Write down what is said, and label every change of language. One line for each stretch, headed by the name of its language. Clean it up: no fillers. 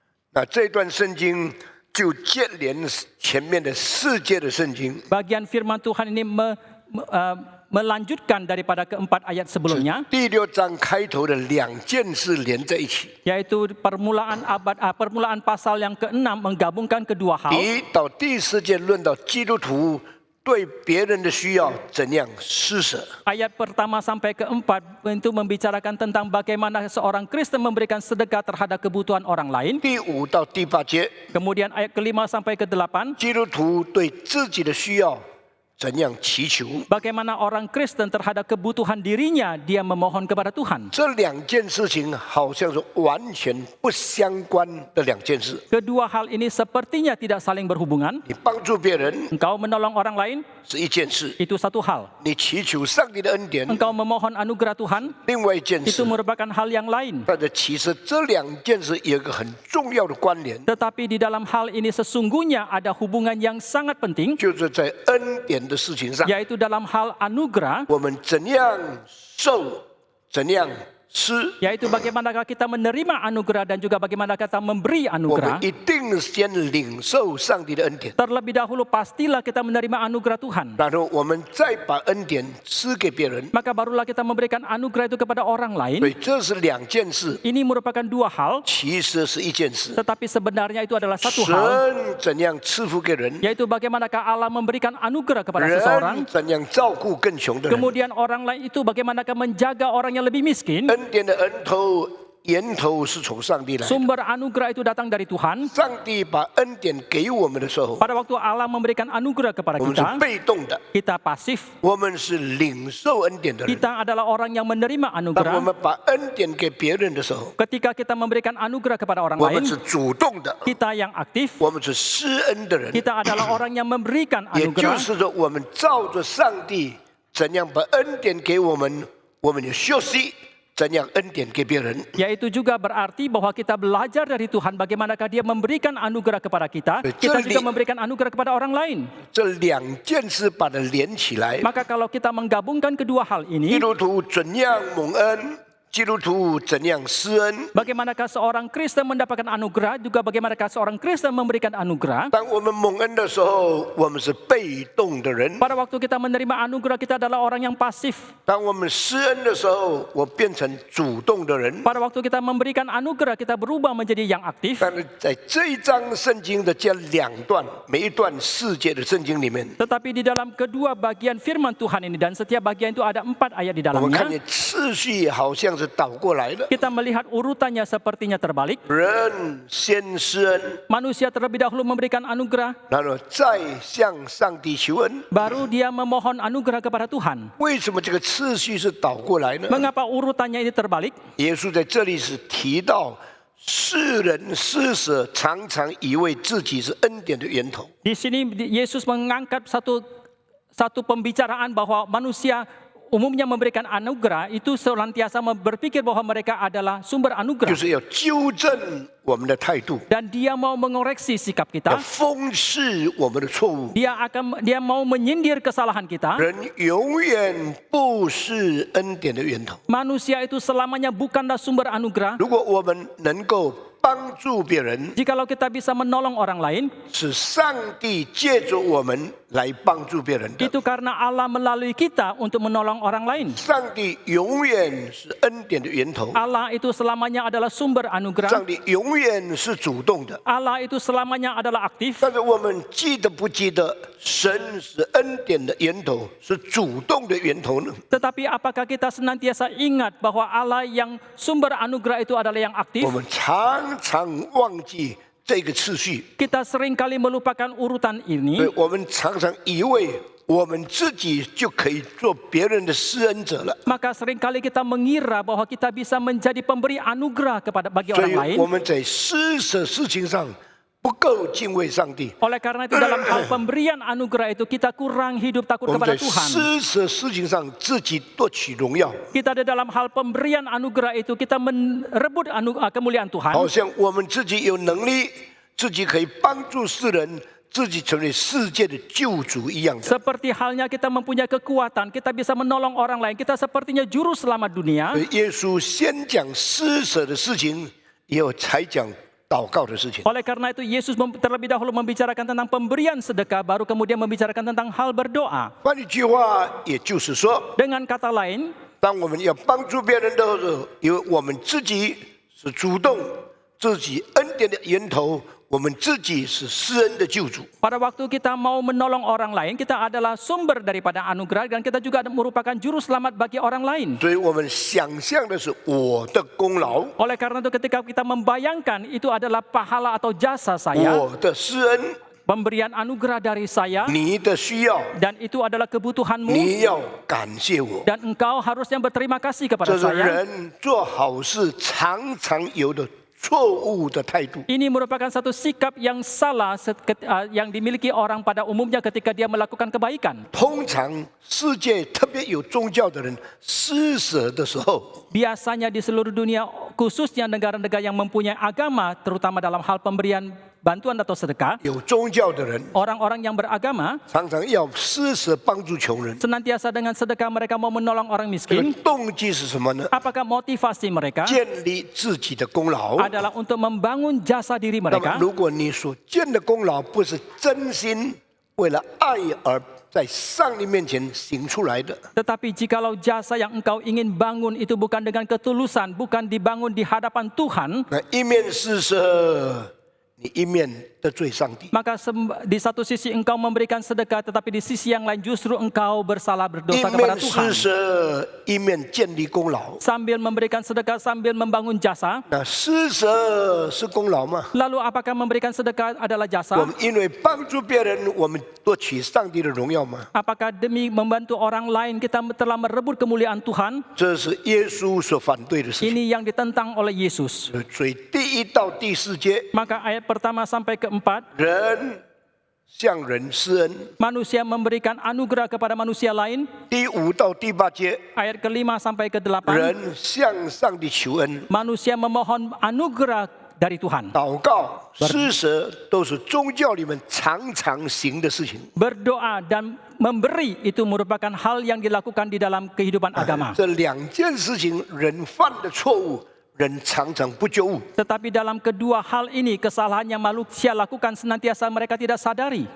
Chinese: 那这段圣经就接连前面的4节的圣经，
Indonesian: Bagian firman Tuhan ini melanjutkan daripada keempat ayat sebelumnya,
Chinese: 第6章开头的2件事连在一起。
Indonesian: yaitu permulaan pasal yang ke-6 menggabungkan kedua hal.
Chinese: 第1到第4节论到基督徒对别人的需要怎样施舍。
Indonesian: Ayat pertama sampai keempat itu membicarakan tentang bagaimana seorang Kristen memberikan sedekah terhadap kebutuhan orang lain.
Chinese: 第5到第8节，
Indonesian: Kemudian ayat ke-5 sampai ke-8,
Chinese: 基督徒对自己的需要怎样祈求。
Indonesian: bagaimana orang Kristen terhadap kebutuhan dirinya dia memohon kepada Tuhan.
Chinese: 这2件事情好像是完全不相关的2件事。
Indonesian: Kedua hal ini sepertinya tidak saling berhubungan.
Chinese: 你帮助别人
Indonesian: Engkau menolong orang lain,
Chinese: 是一件事，
Indonesian: itu satu hal.
Chinese: 你祈求上帝的恩典
Indonesian: Engkau memohon anugerah Tuhan,
Chinese: 另外一件
Indonesian: itu merupakan hal yang lain.
Chinese: 但是其实这2件事有一个很重要的关联，
Indonesian: Tetapi di dalam hal ini sesungguhnya ada hubungan yang sangat penting,
Chinese: 就是在恩典的事情上，
Indonesian: yaitu dalam hal anugerah,
Chinese: 我们怎样受，怎样施，
Indonesian: yaitu bagaimanakah kita menerima anugerah dan juga bagaimana kita memberi
Chinese: 我们
Indonesian: anugerah.
Chinese: 一定先领受上帝的恩典，
Indonesian: Terlebih dahulu pastilah kita menerima anugerah Tuhan.
Chinese: 然后我们再把恩典施给别人。
Indonesian: Maka barulah kita memberikan anugerah itu kepada orang lain.
Chinese: 所以这是2件事，
Indonesian: Ini merupakan dua hal,
Chinese: 其实是一件事。
Indonesian: tetapi sebenarnya itu adalah satu hal,
Chinese: 神怎样赐福给人，
Indonesian: yaitu bagaimanakah Allah memberikan anugerah kepada seseorang,
Chinese: 人怎样照顾更穷的人。
Indonesian: kemudian orang lain itu bagaimanakah menjaga orang yang lebih miskin.
Chinese: 恩典的源头是从上帝来的。
Indonesian: Sumber anugerah itu datang dari Tuhan.
Chinese: 上帝把恩典给我们的时候，
Indonesian: Pada waktu Allah memberikan anugerah kepada
Chinese: 我们是
Indonesian: kita,
Chinese: 被动的，
Indonesian: kita pasif.
Chinese: 我们是领受恩典的人。
Indonesian: Kita adalah orang yang menerima
Chinese: 当我
Indonesian: anugerah.
Chinese: 们把恩典给别人的时候，
Indonesian: Ketika kita memberikan anugerah kepada orang
Chinese: 我们
Indonesian: lain,
Chinese: 是主动的，
Indonesian: kita yang aktif.
Chinese: 我们是施恩的人。
Indonesian: Kita adalah orang yang memberikan
Chinese: 也就
Indonesian: anugerah.
Chinese: 是说，我们照着上帝怎样把恩典给我们，我们也学习怎样恩典给别人。
Indonesian: Yaitu juga berarti bahwa kita belajar dari Tuhan bagaimanakah dia memberikan anugerah kepada kita. Kita juga memberikan anugerah kepada orang lain.
Chinese: 这2件事把它连起来，
Indonesian: Maka kalau kita menggabungkan kedua hal
Chinese: 基
Indonesian: ini,
Chinese: 督徒怎样蒙恩，基督徒怎样施恩。
Indonesian: bagaimanakah seorang Kristen mendapatkan anugerah, juga bagaimanakah seorang Kristen memberikan anugerah.
Chinese: 当我们蒙恩的时候，我们是被动的人；
Indonesian: Pada waktu kita menerima anugerah, kita adalah orang yang pasif.
Chinese: 当我们施恩的时候，我变成主动的人。
Indonesian: Pada waktu kita memberikan anugerah, kita berubah menjadi yang aktif.
Chinese: 但是在这一章圣经的这2段，每一段4节的圣经里面，
Indonesian: Tetapi di dalam kedua bagian firman Tuhan ini, dan setiap bagian itu ada 4 ayat di
Chinese: 我们看
Indonesian: dalamnya,
Chinese: 见次序好像是倒过来的，
Indonesian: kita melihat urutannya sepertinya terbalik.
Chinese: 人先施恩，
Indonesian: Manusia terlebih dahulu memberikan anugerah,
Chinese: 然后再向上帝求恩。
Indonesian: baru dia memohon anugerah kepada Tuhan.
Chinese: 为什么这个次序是倒过来呢？
Indonesian: Mengapa urutannya ini terbalik?
Chinese: 耶稣在这里是提到世人施舍，常常以为自己是恩典的源头。
Indonesian: Di sini Yesus mengangkat satu pembicaraan bahwa manusia umumnya memberikan anugerah itu senantiasa berpikir bahwa mereka adalah sumber
Chinese: 就
Indonesian: anugerah.
Chinese: 是要纠正我们的态度，
Indonesian: Dan dia mau mengoreksi sikap
Chinese: 要
Indonesian: kita.
Chinese: 讽刺我们的错误。
Indonesian: Dia mau menyindir kesalahan kita.
Chinese: 人永远不是恩典的源头。
Indonesian: Manusia itu selamanya bukanlah sumber anugerah.
Chinese: 如果我们能够帮助别人，
Indonesian: Jikalau kita bisa menolong orang lain,
Chinese: 是上帝借着我们来帮助别人的。
Indonesian: itu karena Allah melalui kita untuk menolong orang lain.
Chinese: 上帝永远是恩典的源头，
Indonesian: Allah itu selamanya adalah sumber
Chinese: 上
Indonesian: anugerah.
Chinese: 帝永远是主动的。
Indonesian: Allah itu selamanya adalah aktif.
Chinese: 但是我们记得不记得，神是恩典的源头，是主动的源头呢？
Indonesian: Tetapi apakah kita senantiasa ingat bahwa Allah yang sumber anugerah itu adalah yang aktif?
Chinese: 我们常常忘记这个次序。
Indonesian: Kita seringkali melupakan urutan
Chinese: 所以
Indonesian: ini.
Chinese: 我们常常以为我们自己就可以做别人的施恩者了。
Indonesian: Maka seringkali kita mengira bahwa kita bisa menjadi pemberi anugerah bagi
Chinese: 所
Indonesian: orang
Chinese: 以
Indonesian: lain.
Chinese: 我们在施舍事情上不够敬畏上帝。
Indonesian: Oleh karena itu dalam hal pemberian anugerah itu kita kurang hidup takut
Chinese: 我们
Indonesian: kepada
Chinese: 在
Indonesian: Tuhan.
Chinese: 施舍事情上自己夺取荣耀，
Indonesian: Kita di dalam hal pemberian anugerah itu kita merebut kemuliaan Tuhan.
Chinese: 好像我们自己有能力，自己可以帮助世人，自己成为世界的救主一样的。
Indonesian: Seperti halnya kita mempunyai kekuatan, kita bisa menolong orang lain. Kita sepertinya juru selamat dunia.
Chinese: 所以耶稣先讲施舍的事情，以后才讲祷告的事情。
Indonesian: Oleh karena itu Yesus terlebih dahulu membicarakan tentang pemberian sedekah, baru kemudian membicarakan tentang hal berdoa.
Chinese: 换一句话，也就是说，
Indonesian: Dengan kata lain,
Chinese: 当我们要帮助别人的时候，因为我们自己是主动，自己恩典的源头，我们自己是施恩的救主。
Indonesian: pada waktu kita mau menolong orang lain, kita adalah sumber daripada anugerah dan kita juga merupakan juru selamat bagi orang lain.
Chinese: 所以我们想象的是我的功劳，
Indonesian: Oleh karena itu ketika kita membayangkan itu adalah pahala atau jasa saya,
Chinese: 我的施恩，
Indonesian: pemberian anugerah dari saya,
Chinese: 你的需要，
Indonesian: dan itu adalah kebutuhanmu,
Chinese: 你要感谢我。
Indonesian: dan engkau harusnya berterima kasih kepada
Chinese: 这是
Indonesian: saya.
Chinese: 人做好事常常有的错误的态度。
Indonesian: Ini merupakan satu sikap yang salah yang dimiliki orang pada umumnya ketika dia melakukan kebaikan.
Chinese: 通常世界特别有宗教的人施舍的时候，
Indonesian: Biasanya di seluruh dunia, khususnya negara-negara yang mempunyai agama, terutama dalam hal pemberian bantuan atau sedekah,
Chinese: 有宗教的人
Indonesian: orang-orang yang beragama
Chinese: 常常要施舍帮助穷人。
Indonesian: senantiasa dengan sedekah mereka mau menolong orang
Chinese: 这个
Indonesian: miskin.
Chinese: 动机是什么呢？
Indonesian: Apakah motivasi mereka
Chinese: 建立自己的功劳。
Indonesian: adalah untuk membangun jasa diri
Chinese: 那么，
Indonesian: mereka?
Chinese: 如果你所建的功劳不是真心为了爱而在上帝面前行出来的，
Indonesian: Tetapi jikalau jasa yang engkau ingin bangun itu bukan dengan ketulusan, bukan dibangun di hadapan Tuhan,
Chinese: 那一面施舍，你一面得罪上帝。
Indonesian: maka di satu sisi engkau memberikan sedekah, tetapi di sisi yang lain justru engkau bersalah
Chinese: 一
Indonesian: berdosa kepada
Chinese: 面
Indonesian: Tuhan.
Chinese: 施舍，一面建立功劳。
Indonesian: Sambil memberikan sedekah, sambil membangun jasa.
Chinese: 那施舍是功劳吗？
Indonesian: Lalu apakah memberikan sedekah adalah jasa?
Chinese: 们因为帮助别人，我们夺取上帝的荣耀吗？
Indonesian: Apakah demi membantu orang lain kita telah merebut kemuliaan Tuhan?
Chinese: 这是耶稣所反对的事情。
Indonesian: Ini yang ditentang oleh Yesus.
Chinese: 所以第1到第4节，
Indonesian: Maka ayat pertama sampai keempat,
Chinese: 人向人施恩；
Indonesian: manusia memberikan anugerah kepada manusia lain.
Chinese: 第5到第8节，
Indonesian: Ayat kelima sampai ke-8,
Chinese: 人向上帝求恩。
Indonesian: manusia memohon anugerah dari Tuhan.
Chinese: 祷告、施舍都是宗教里面常常行的事情。
Indonesian: Berdoa dan memberi itu merupakan hal yang dilakukan di dalam kehidupan agama.
Chinese: 这2件事情，人犯的错误，人常常不觉悟。
Indonesian: Tetapi dalam kedua hal ini, kesalahan yang manusia lakukan senantiasa mereka tidak sadari.